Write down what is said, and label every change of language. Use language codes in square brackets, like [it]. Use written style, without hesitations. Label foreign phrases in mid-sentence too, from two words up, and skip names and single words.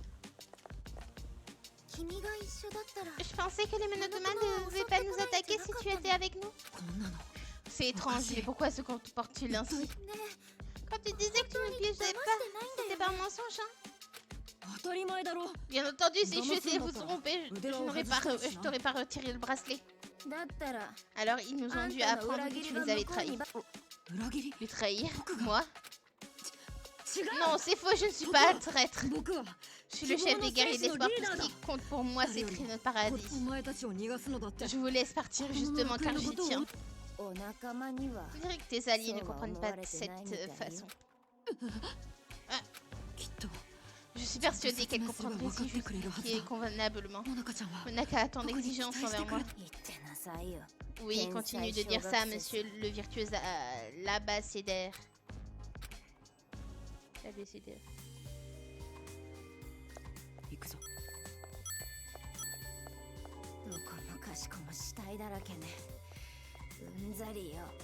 [ja] 君が一緒だったら [fr] Je pensais que les Monokuma ne devaient pas nous attaquer si tu étais avec nous. [ja] こんなの [fr] C'est étrange, mais pourquoi se comportent-ils ainsi? [ja] ね [fr] Quand tu disais que tu ne piégeais pas, c'était par mensonge, hein? [ja] あ当たり前だろ。 [fr] Bien entendu, si je sais vous tromper, je t'aurais pas retiré le bracelet. [ja] だったら [fr] Alors ils nous ont dû apprendre que tu les avais trahis. [ja] 裏切り [fr] Les trahir Moi? [ja] 違う。 [fr] Non, c'est faux, je ne suis pas un traître. [ja] 僕は [fr] Je suis le chef des guerriers d'espoir. Tout ce qui compte pour moi, c'est créer notre paradis. [ja] お前たちを逃がすのだって。 [fr] Je vous laisse partir justement car j'y tiens. [ja] お仲間には [fr] On dirait que tes alliés ne comprennent pas de cette façon. [ja] きっと [fr] Je suis persuadée qu'elle comprendrait si justifiée convenablement. [ja] モナカちゃんは [fr] Monaka a tant d'exigences envers moi. [ja] 言ってなさいよ [fr] Oui, continue de dire ça, monsieur le virtuose l'abécédaire. L'abécédaire. [ja] 行くぞ。どこもかしこも死体だらけねうんざりよ